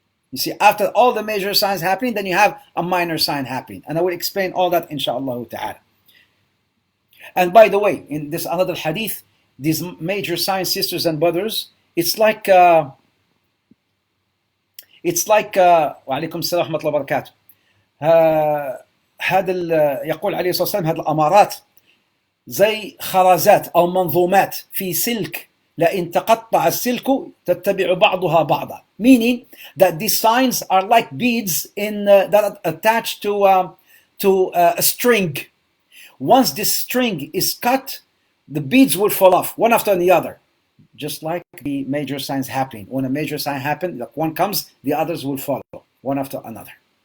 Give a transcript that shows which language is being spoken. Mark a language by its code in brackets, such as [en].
[en] You see, after all the major signs happening, then you have a minor sign happening, and I will explain all that inshallah ta'ala. And by the way, in this another hadith, these major signs, sisters and brothers, it's like [ar] وعليكم السلام ورحمة الله وبركاته. هذا يقول عليه الصلاة والسلام، هذه الأمارات زي خرزات أو منظومات في سلك، لئن تقطع السلك تتبع بعضها بعضا. [en] Meaning that these signs are like beads that are attached to a string. Once this string is cut, the beads will fall off one after the other, just like the major signs happening. When a major sign happens, like one comes, the others will follow one after another.